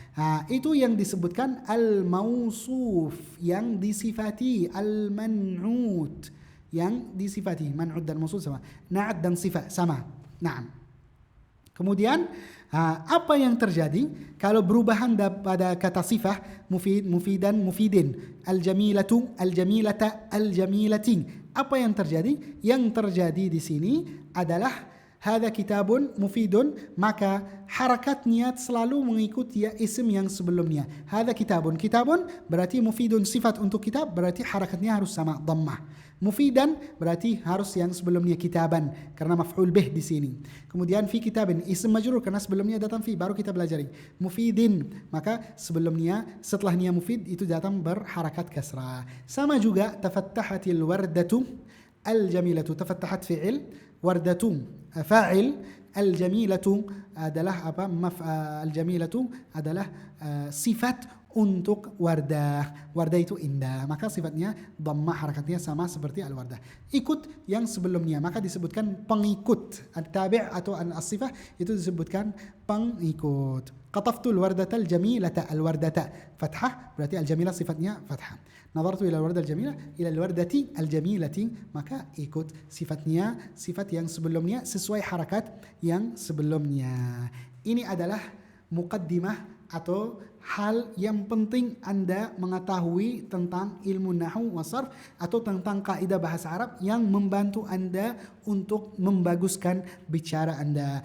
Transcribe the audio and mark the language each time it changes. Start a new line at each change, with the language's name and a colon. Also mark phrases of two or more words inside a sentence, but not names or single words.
Indonesian: Itu yang disebutkan al-mausuf, yang disifati, al-man'ut, yang disifati. Man'ut dan mausuf sama. Na'at dan sifat sama. Naam. Kemudian apa yang terjadi kalau perubahan pada kata sifah,
Arabic: مفيد، مفيدًا، مفيدٍ، الجميلةُ، الجميلةَ، الجميلةِ.
Indonesian: Apa yang terjadi? Yang terjadi di sini adalah
Arabic: هذا كتابٌ مفيدٌ,
Indonesian: maka harakatnya selalu mengikuti isim yang sebelumnya.
Arabic: هذا كتابٌ، كتابٌ
Indonesian: berarti mufidun, sifat untuk kitab berarti harakatnya harus sama, dhammah. Mufidan berarti harus yang sebelumnya kitaban karena
Arabic: مفعول به
Indonesian: di sini. Kemudian
Arabic: في كتابٍ، اسم مجرور
Indonesian: karena sebelumnya datang fi, baru kita pelajari. Mufidin, maka sebelumnya setelahnya mufid itu datang berharakat kasrah. Sama juga
Arabic: تفتّحت الوردةُ الجميلةُ، تفتّحت فعل، وردةُ فاعل، الجميلةُ
Indonesian: adalah apa? Al-jamilatu adalah sifat untuk wardah. Wardah itu indah, maka sifatnya dhammah, harakatnya sama seperti al-wardah. Ikut yang sebelumnya, maka disebutkan pengikut. At-tabi' atau as-sifah itu disebutkan pengikut.
Arabic: قطفتُ الوردةَ الجميلةَ، الوردةَ
Indonesian: fathah berarti al-jamilah sifatnya fathah.
Arabic: نظرتُ إلى الوردة الجميلة إلى الوردةِ الجميلةِ,
Indonesian: maka ikut sifatnya, sifat yang sebelumnya sesuai harakat yang sebelumnya. Ini adalah muqaddimah atau hal yang penting Anda mengetahui tentang ilmu
Arabic: نحو وصرف
Indonesian: atau tentang kaidah bahasa Arab yang membantu Anda untuk membaguskan bicara Anda.